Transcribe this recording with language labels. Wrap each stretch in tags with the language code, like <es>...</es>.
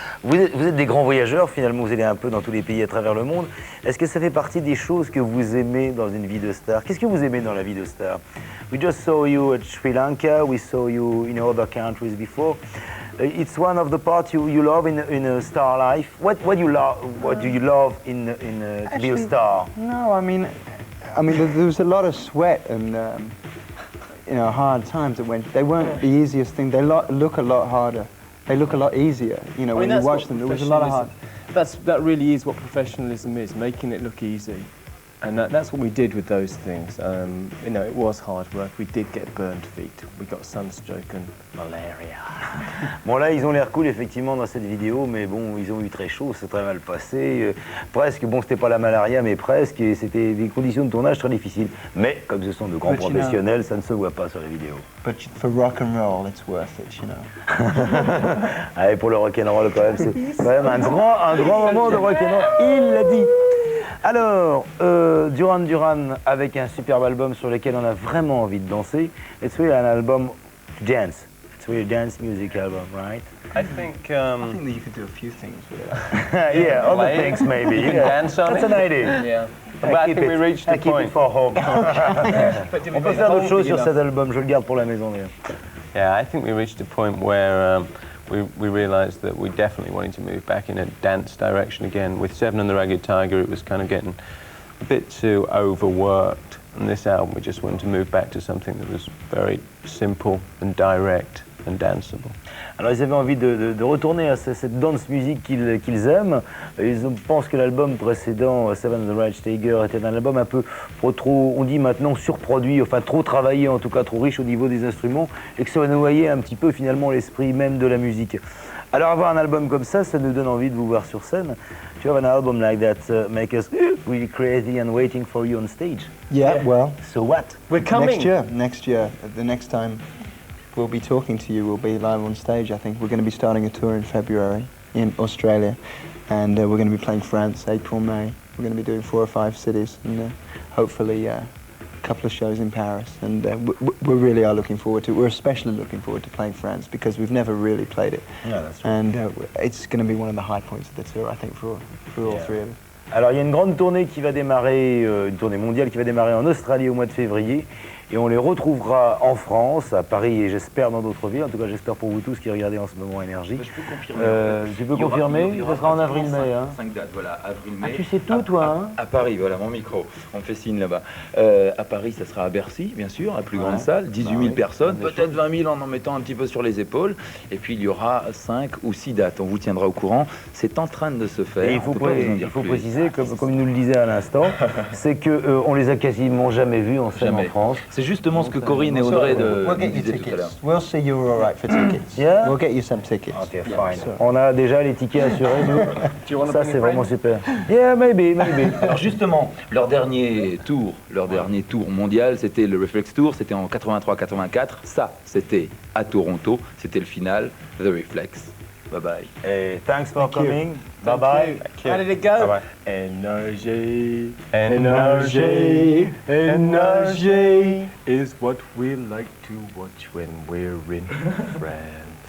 <fr>Vous êtes des grands voyageurs, finalement, vous allez un peu dans tous les pays à travers le monde. Est-ce que ça fait partie des choses que vous aimez dans une vie de star? Qu'est-ce que vous aimez dans la vie de star?</fr> <en>We just saw you at Sri Lanka, we saw you in other countries before. It's one of the parts you love in a star life. What do you love in to be a star? No, I mean, there was a lot of sweat and hard times that went. They weren't the easiest thing. They look a lot harder. They look a lot easier. You know, when you watch them, it was a lot of hard. That really is what professionalism is, making it look easy. And that's what we did with those things. It was hard work. We did get burned feet. We got sunstroke and malaria.</en> <fr>Bon là, ils ont l'air cool effectivement dans cette vidéo, mais bon, ils ont eu très chaud, c'est très mal passé. Presque, bon, c'était pas la malaria, mais presque, et c'était des conditions de tournage très difficiles. Mais comme ce sont de grands professionnels, ça ne se voit pas sur les vidéos.</fr> <en>But for rock and roll, it's worth it, you know.</en> <fr>Allez, pour le rock and roll quand même, c'est quand même un grand moment de rock and roll. Il l'a dit. Alors, Duran avec un superbe album sur lequel on a vraiment envie de danser.</fr> <en>It's really an album dance. It's really a dance music album, right? I think I think that you could do a few things with it. Yeah, other things maybe. You can dance on That's it. an idea. Yeah. But I think we reached the I keep point. it for home.</en> <fr>On peut faire d'autres choses sur cet album, je le garde pour la maison d'ailleurs.</fr> <en>Yeah, I think we reached a point where we realised that we definitely wanted to move back in a dance direction again. With Seven and the Ragged Tiger, it was kind of getting a bit too overworked. And this album, we just wanted to move back to something that was very simple and direct and danceable.</en> <fr>Alors ils avaient envie de retourner à cette dance music qu'ils aiment. Ils pensent que l'album précédent, Seven and the Ragged Tiger, était un album un peu trop, on dit maintenant surproduit, enfin trop travaillé, en tout cas trop riche au niveau des instruments, et que ça noyait un petit peu finalement l'esprit même de la musique. Alors avoir un album comme ça nous donne envie de vous voir sur scène.</fr> <en>Tu have an album like that make us really crazy and waiting for you on stage. Yeah, well, So what? We're coming. Next year, the next time we'll be talking to you, we'll be live on stage. I think we're going to be starting a tour in February in Australia, and we're going to be playing France, April, May. We're going to be doing 4 or 5 cities, and hopefully a couple of shows in Paris. And we really are looking forward to it. We're especially looking forward to playing France because we've never really played it. Yeah, that's right. And it's going to be one of the high points of the tour, I think, for all three of us.</en> <fr>Alors il y a une grande tournée qui va démarrer, une tournée mondiale qui va démarrer en Australie au mois de février. Et on les retrouvera en France, à Paris et j'espère dans d'autres villes. En tout cas, j'espère pour vous tous qui regardez en ce moment NRJ. Je peux confirmer. Tu peux confirmer? Ça sera en avril-mai. Hein. 5 dates, voilà, avril-mai. Ah, tu sais tout, toi, hein? À Paris, voilà, mon micro. On me fait signe là-bas. À Paris, ça sera à Bercy, bien sûr, la plus grande salle, 18 000 personnes, peut-être 20 000 en mettant un petit peu sur les épaules. Et puis, il y aura 5 ou 6 dates. On vous tiendra au courant. C'est en train de se faire. Et il faut préciser, comme il nous le disait à l'instant, c'est qu'on les a quasiment jamais vus en scène en France. C'est justement ce que Corinne et Audrey disaient tout à l'heure.</fr> <en>We'll see you all right for tickets. Yeah? We'll get you some tickets. Okay, fine.</en> <fr>On a déjà les tickets assurés, nous. Ça, c'est vraiment super.</fr> <en>Yeah, maybe.</en> <fr>Alors justement, leur dernier tour mondial, c'était le Reflex Tour, c'était en 83-84. Ça, c'était à Toronto, c'était le final, The Reflex.</fr> <en>Bye bye. Hey, thanks for coming. Bye bye. How did it go? Bye-bye. NRJ, NRJ, NRJ is what we like to watch when we're in France.</en>